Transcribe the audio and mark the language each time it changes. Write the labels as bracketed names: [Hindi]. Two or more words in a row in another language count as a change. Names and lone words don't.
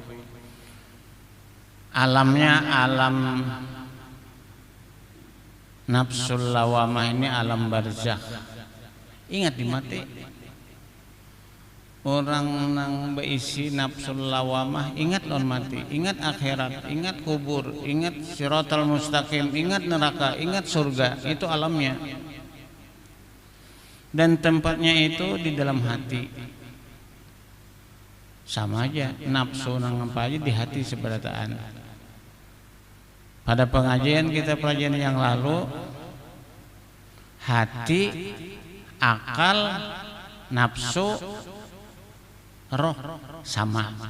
[Indonesian] Alamnya alam nafsul lawamah ini alam barzakh. [Banjar] Ingat di mati. Orang nang berisi nafsul lawamah ingat lon mati, ingat akhirat, ingat kubur, ingat siratal mustaqim, [Indonesian] ingat neraka, ingat surga. Itu alamnya. Dan tempatnya itu di dalam hati. [Banjar] Sama aja nafsu nang apa aja di hati seberataan. [Indonesian] Pada pengajian kita pelajaran yang lalu, hati, akal, nafsu, roh sama.